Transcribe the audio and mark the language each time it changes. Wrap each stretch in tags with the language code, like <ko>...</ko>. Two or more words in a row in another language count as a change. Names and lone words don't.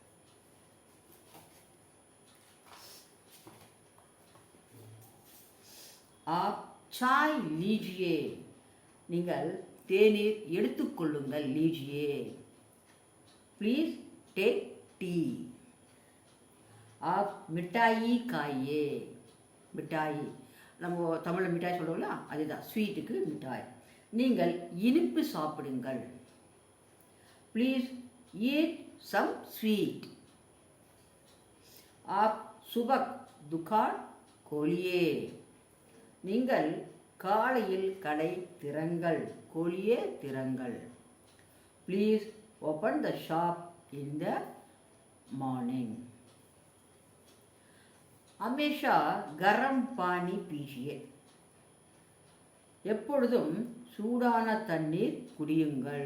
<hi>आप चाय लीजिए,</hi> <ta>நீங்கள் தேநீர் எடுத்துக்கொள்ளுங்கள், லீஜியே,</ta> <en>please take tea.</en> <hi>आप मिठाई खाइए, मिठाई</hi> <ta>நம்ம தமிழில் மிட்டாய் சொல்கிறோம்ல, அதுதான் ஸ்வீட்டுக்கு மிட்டாய். நீங்கள் இனிப்பு சாப்பிடுங்கள்,</ta> <en>please eat some sweet.</en> <hi>आप सुबह दुकान खोलिए,</hi> <ta>நீங்கள் காலையில் கடை திறங்கள், கோலியே திறங்கள்,</ta> <en>please open the shop in the morning.</en> <hi>हमेशा गरम पानी पीजिए,</hi> <ta>எப்பொழுதும் சூடான தண்ணீர் குடியுங்கள்.</ta>